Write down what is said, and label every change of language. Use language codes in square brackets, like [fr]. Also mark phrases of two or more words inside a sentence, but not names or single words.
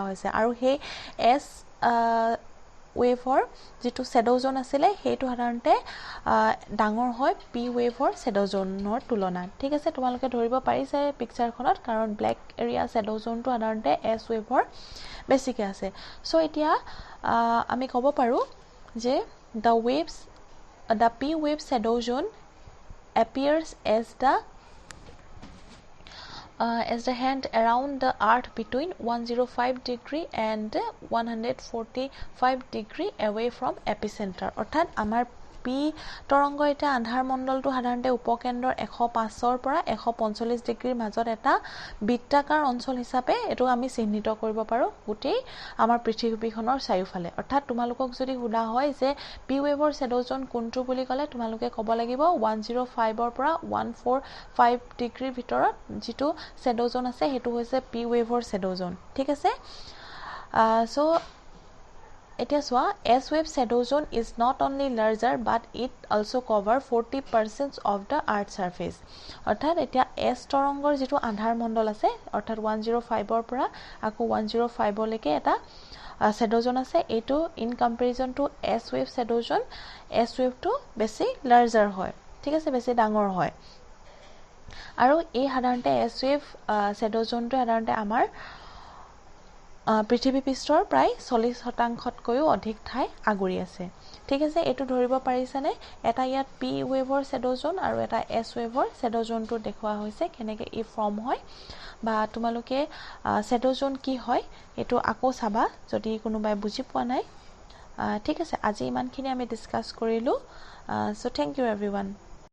[as] হৈছে আৰু হে [en] S waveৰ [as] যেটো [en] shadow zone [as] আছিল হেতু সাধাৰণতে ডাঙৰ হয় [en] P waveৰ shadow zoneৰ [as] তুলনাত ঠিক আছে তোমালোকে ধৰিব পাৰিছে পিকচাৰখনত কাৰণ [en] black area shadow zoneটো [as] সাধাৰণতে [en] S waveৰ [as] বেছিকে আছে সো এতিয়া আমি ক'ব পাৰো যে [en] the P wave shadow zone appears as the hand around the earth between 105 degree and 145 degree away from epicenter [as] অৰ্থাৎ আমাৰ পি তৰংগ এটা আন্ধাৰ মণ্ডলটো সাধাৰণতে উপকেন্দ্ৰৰ 105 ৰ পৰা 145 ডিগ্ৰীৰ মাজত এটা বৃত্তাকাৰ অঞ্চল হিচাপে এটো আমি চিহ্নিত কৰিব পাৰো গুটেই আমাৰ পৃথিৱীখনৰ চাৰিওফালে অৰ্থাৎ তোমালোকক যদি হুদা হয় যে [en] P waveৰ shadow zone [as] কোনটো বুলি ক'লে তোমালোকে ক'ব লাগিব 105 ৰ পৰা 145 ডিগ্ৰীৰ ভিতৰত যেটো [en] shadow zone [as] আছে হেতু হৈছে [en] P waveৰ shadow zone [as] ঠিক আছে সো এতিয়া সোৱা [en] S wave shadow zone is not only larger but it also cover 40% of the earth surface [as] অৰ্থাৎ এতিয়া S তৰংগৰ যেটো আন্ধাৰ মণ্ডল আছে অৰ্থাৎ 105 ৰ পৰা আকৌ 105 লৈকে এটা [en] shadow zone [as] আছে এটো [en] in comparison to S wave shadow zone S wave [as] টো বেছি larger হয় ঠিক আছে বেছি ডাঙৰ হয় আৰু এই সাধাৰণতে [en] S wave shadow zone [as] টো সাধাৰণতে আমাৰ পৃথিৱী পৃষ্ঠৰ প্ৰায় 40%তকৈও অধিক ঠাই আগুৰি আছে ঠিক আছে এটো ধৰিব পাৰিছানে এটা ইয়াত [en] P waveৰ shadow zone [as] আৰু এটা [en] S waveৰ shadow zoneটো [as] দেখুৱা হৈছে কেনেকৈ ই ফৰ্ম হয় বা তোমালোকে [en] shadow zone [as] কি হয় এটো আকৌ চাবা যদি কোনোবাই বুজি পোৱা নাই ঠিক আছে আজি ইমানখিনি আমি ডিসকাস কৰিলো [en] so thank you everyone